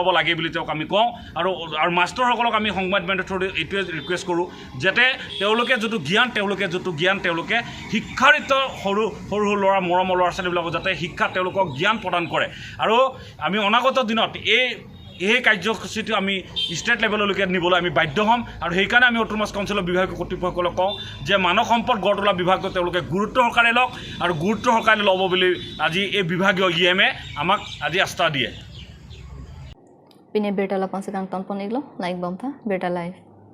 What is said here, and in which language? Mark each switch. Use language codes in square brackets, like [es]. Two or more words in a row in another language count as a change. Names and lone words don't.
[as] লাগে বুলি তেওঁক আমি কওঁ আৰু মাষ্টৰসকলক আমি সংবাদ মাধ্যমৰ থ্ৰুদি এইটোৱে ৰিকুৱেষ্ট কৰোঁ যাতে তেওঁলোকে যিটো জ্ঞান তেওঁলোকে শিক্ষাৰিত সৰু ল'ৰা মৰমৰ ল'ৰা ছোৱালীবিলাকক যাতে শিক্ষা তেওঁলোকক জ্ঞান প্ৰদান কৰে আৰু আমি অনাগত দিনত এই কাৰ্যসূচীটো আমি [en] state levelলৈকে [as] নিবলৈ আমি বাধ্য হ'ম আৰু সেইকাৰণে আমি [en] autonomous councilৰ [as] বিভাগীয় কৰ্তৃপক্ষসকলক কওঁ যে মানৱ সম্পদ গঢ় তোলা বিভাগটো তেওঁলোকে গুৰুত্ব সহকাৰে লওক আৰু গুৰুত্ব সহকাৰে ল'ব বুলি আজি এই বিভাগীয় EMে আমাক আজি আস্থা দিয়ে Pine Bertala Pansikang Tampon Iglo, like Bompa, Berta Live.